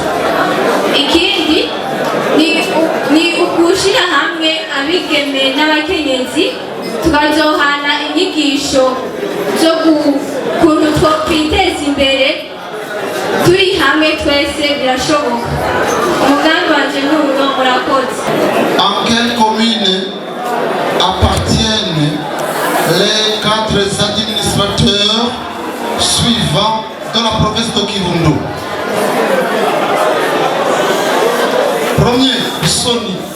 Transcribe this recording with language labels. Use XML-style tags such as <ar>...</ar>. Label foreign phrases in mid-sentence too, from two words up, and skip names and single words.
<rn>Ikindi ni ukushira hamwe abigeme n'abakenyezi, tukazohana inyigisho zo kuntu twokwiteza imbere turi hamwe, twese birashoboka. Umugambi wanje n'uno murakoze.</rn> <fr>En quelle commune appartiennent les 4 administrateurs suivants dans la province de Kirundo? Premier, Sony.</fr>